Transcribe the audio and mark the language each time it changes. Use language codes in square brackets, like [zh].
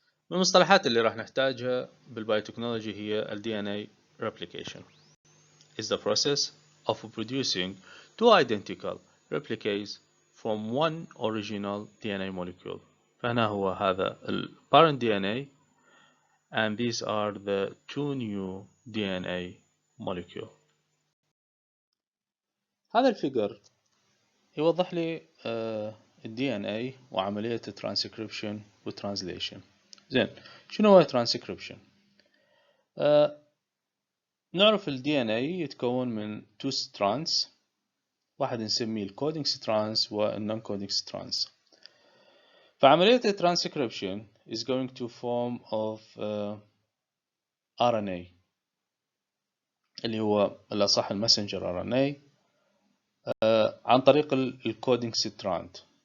[ar] من المصطلحات اللي راح نحتاجها بالبايوتكنولوجي هي ال DNA replication. [en] Is the process of producing two identical replicas from one original DNA molecule. [ar] فهنا هو هذا ال [en] parent DNA and these are the two new DNA molecule. [ar] هذا الفيجر يوضح لي ال DNA وعملية transcription و translation. زين، شنو هو transcription؟ نعرف ال DNA يتكون من [en] two strands، [ar] واحد نسميه ال coding strands وال non-coding strands. فعملية ال transcription [en] is going to form of RNA [ar] اللي هو الأصح المسنجر RNA عن طريق ال coding strand.